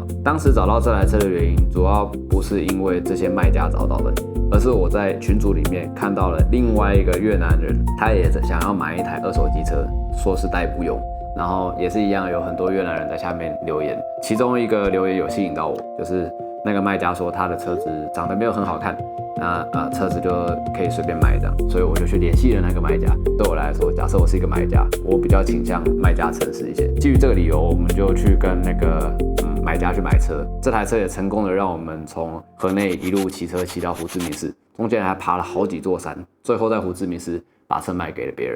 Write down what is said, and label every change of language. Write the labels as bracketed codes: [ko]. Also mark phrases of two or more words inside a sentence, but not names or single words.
[zh] 當時找到這台車的原因，主要不是因為這些賣家找到的，而是我在群組裡面看到了另外一個越南人，他也想要買一台二手機車，說是代步用。然後也是一樣，有很多越南人在下面留言，其中一個留言有吸引到我，就是那個賣家說他的車子長得沒有很好看，那車子就可以隨便買這樣，所以我就去聯繫了那個賣家。對我來說，假設我是一個買家，我比較傾向賣家誠實一些。基於這個理由，我們就去跟那個買家去買車。這台車也成功的讓我們從河內一路騎車騎到胡志明市，中間還爬了好幾座山，最後在胡志明市把車賣給了別人。